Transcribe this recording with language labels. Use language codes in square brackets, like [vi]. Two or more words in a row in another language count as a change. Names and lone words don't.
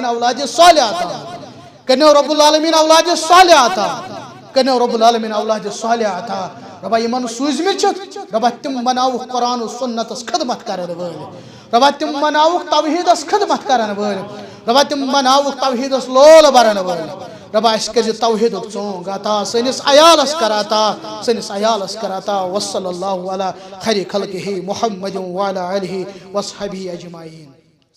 [ks] اولادِ صالح عطا کٔرنو [ar] رب العالمیٖن [ks] اولادِ صالح عطا کٔرنو [ar] رب العالمیٖن [ks] اولادِ صالح عطا رۄبا یمن سوٗزمٕتۍ چھِکھ رۄبا تِم بناوُکھ قرآن و سنتس خدمت کرن وٲلۍ رۄبا تِم بناوُکھ توحیٖدس خدمت کرن وٲلۍ رۄبا تِم بناوُکھ توحیٖدس لول برن وٲلۍ رۄبا اَسہِ کٔرزِ توحیٖدُک ژونٛگ عطا سٲنِس عیالس کر عطا سٲنِس عیالس کر عطا [ar] وصلی اللہ علی خیر خلقہ محمد وعلی آلہ وصحبہ اجمعین